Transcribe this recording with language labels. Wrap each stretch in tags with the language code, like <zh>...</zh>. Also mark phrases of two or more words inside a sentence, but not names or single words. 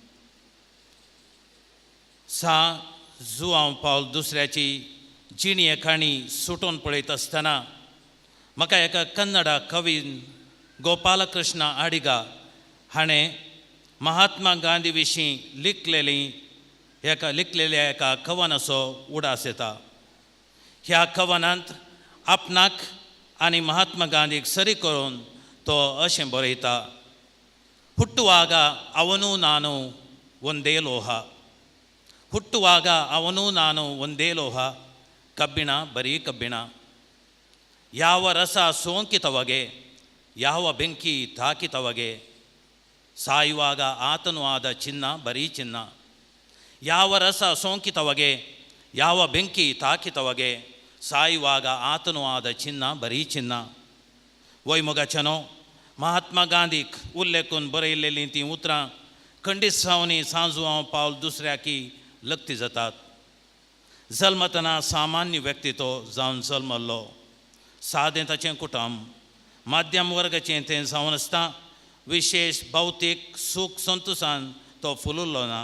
<kok>जुआंव पावल दुसऱ्याची जिणी काणी सुटोवन पळयत आसतना म्हाका एका कन्नडा कवीन गोपालकृष्ण आडिगा हाणें महात्मा गांधी विशीं लिखलेल्या एका कवनाचो उडास येता. ह्या कवनांत आपणाक आनी महात्मा गांधीक सरी करून तो अशें बरयता,</kok> <kn>ಹುಟ್ಟುವಾಗ ಅವನು ನಾನು ಒಂದೇ ಲೋಹ, ಹುಟ್ಟುವಾಗ ಅವನು ನಾನು ಒಂದೇ ಲೋಹ, ಕಬ್ಬಿಣ ಬರೀ ಕಬ್ಬಿಣ, ಯಾವ ರಸ ಸೋಂಕಿತವಗೆ, ಯಾವ ಬೆಂಕಿ ತಾಕಿತವಗೆ, ಸಾಯುವಾಗ ಆತನು ಆದ ಚಿನ್ನ ಬರೀ ಚಿನ್ನ, ಯಾವ ರಸ ಸೋಂಕಿತವಗೆ, ಯಾವ ಬೆಂಕಿ ತಾಕಿತವಗೆ, ಸಾಯುವಾಗ ಆತನು ಆದ ಚಿನ್ನ ಬರೀ ಚಿನ್ನ.</kn> <kok>वैमोगाच्यानो महात्मा गांधीक उल्लेखून बरयलेलीं तीं उतरां खंडीत सावनी सांजुआंव पावल दुसऱ्याकी लक्ती जातात. जल्मतना सामान्य व्यक्ती तो जावन जल्मल्लो, सादें ताचें कुटुंब, माध्यम वर्गाचें तें जावन आसता विशेष भौतीक सूख संतोशान तो फुलुल्लो ना.</kok>